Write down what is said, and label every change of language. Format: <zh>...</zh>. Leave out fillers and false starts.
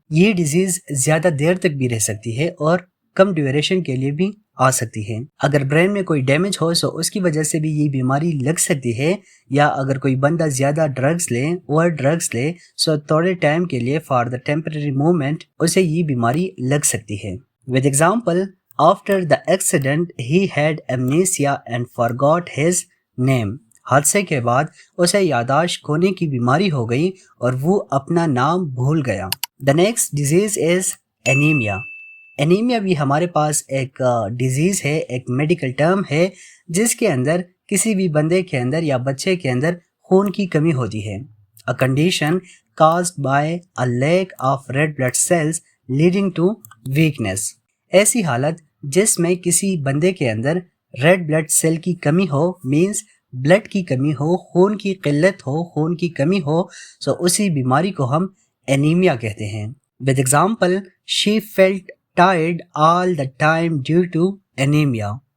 <ur>یہ ڈیزیز زیادہ دیر تک بھی رہ سکتی ہے اور کم ڈیوریشن کے لیے بھی آ سکتی ہے. اگر برین میں کوئی ڈیمیج ہو سو اس کی وجہ سے بھی یہ بیماری لگ سکتی ہے، یا اگر کوئی بندہ زیادہ ڈرگز لے، اوور ڈرگز لے، سو تھوڑے ٹائم کے لیے فار دا ٹیمپرری مومنٹ اسے یہ بیماری لگ سکتی ہے.</ur> <en>With example, after the accident he had amnesia and forgot his name.</en> <ur>حادثے کے بعد اسے یادداشت کھونے کی بیماری ہو گئی اور وہ اپنا نام بھول گیا.</ur> <en>The next disease is anemia.</en> <ur>Anaemia بھی ہمارے پاس ایک ڈیزیز ہے، ایک میڈیکل ٹرم ہے جس کے اندر کسی بھی بندے کے اندر یا بچے کے اندر خون کی کمی ہوتی ہے.</ur> <en>A condition caused by a lack of red blood cells leading to weakness.</en> <ur>ایسی حالت جس میں کسی بندے کے اندر ریڈ بلڈ سیل کی کمی ہو، مینس بلڈ کی کمی ہو، خون کی قلت ہو، خون کی کمی ہو، سو اسی بیماری کو ہم انیمیا کہتے ہیں.</ur> <en>With example, she felt tired all the time due to anaemia.</en>